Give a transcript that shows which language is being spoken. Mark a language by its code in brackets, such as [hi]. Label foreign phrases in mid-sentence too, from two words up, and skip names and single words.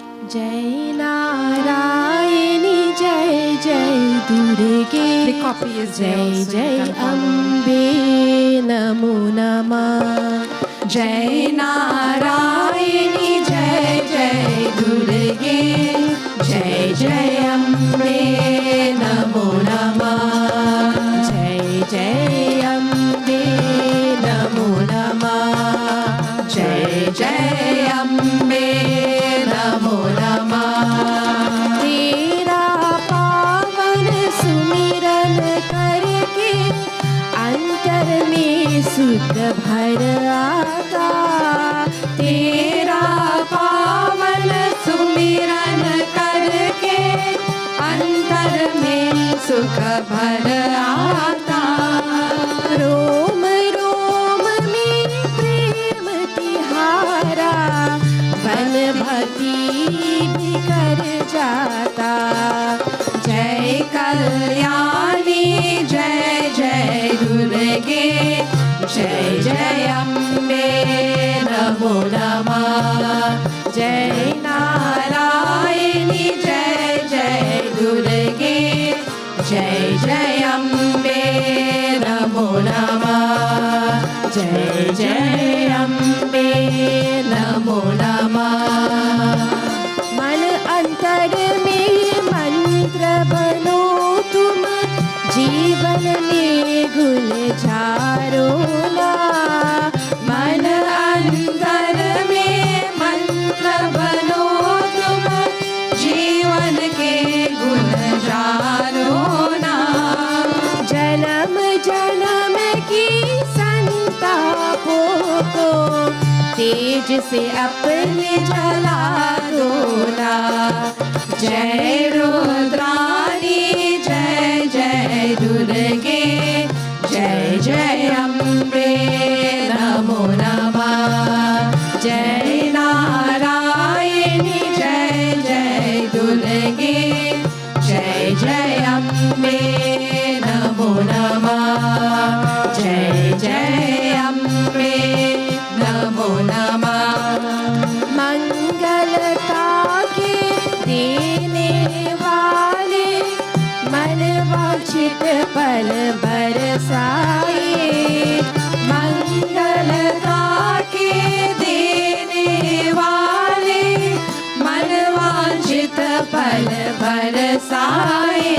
[hi] जय नारायणी, जय जय दुर्गा. [en] The copy is there Jai also, you Jai can follow. [hi] अम्बे नमो नमः. जय नारायणी, जय जय दुर्गा. जय जय अम्बे नमो नमः. जय जय अम्बे नमो नमः. जय जय अम्बे नमो नमः. तेरा पावन सुमिरन करके अंतर में सुख भर आता. तेरा पावन सुमिरन करके अंतर में सुख भर आता. रोम रोम में प्रेम तिहारा बन भक्ति भी कर जाता. जय कल्याणी जय जय दुर्गे जय जय अम्बे नमो नमः. जय नारायणी जय जय दुर्गे जय जय अम्बे नमो नमः. जय जय अम्बे नमो नमः. मन अंतर में मंत्र बनो तुम जीवन में गुलजारो ना. मन अंतर में मंत्र बनो तुम जीवन के गुलजारो ना. जन्म जन्म की संतापों को तेज से अपने जला दो ना. जय रुद्राणी जय जय दुर्गे जय जय अम्बे नमो नमः. जय नारायणी जय जय दुर्गे जय जय अम्बे नमो नमः. जय जय अम्बे नमो नमः. मंगलता के देने वाले मन वांछित पल बरसाए. मंगलता के देने वाले मन वांछित पल बरसाए.